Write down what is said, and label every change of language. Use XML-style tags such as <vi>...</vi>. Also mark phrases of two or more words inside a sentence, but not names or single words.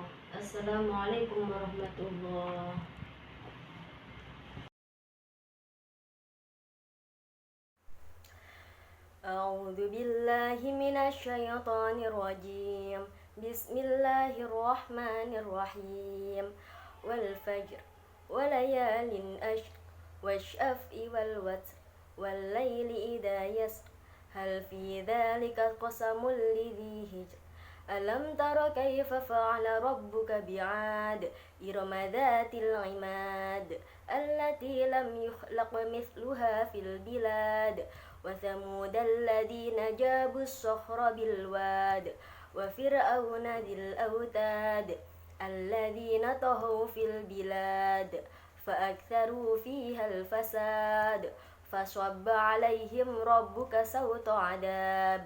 <ar>السلام عليكم ورحمة الله. أعوذ بالله من الشيطان الرجيم. بسم الله الرحمن الرحيم. والفجر وليال عشر والشفع والوتر والليل إذا يسر هل في ذلك قسم لذي حجر. ألم تر كيف فعل ربك بعاد إرم ذات العماد التي لم يخلق مثلها في البلاد وثمود الذين جابوا الصخر بالواد وفرعون ذي الأوتاد الذين طغوا في البلاد فأكثروا فيها الفساد فصب عليهم ربك سوط عذاب.</ar>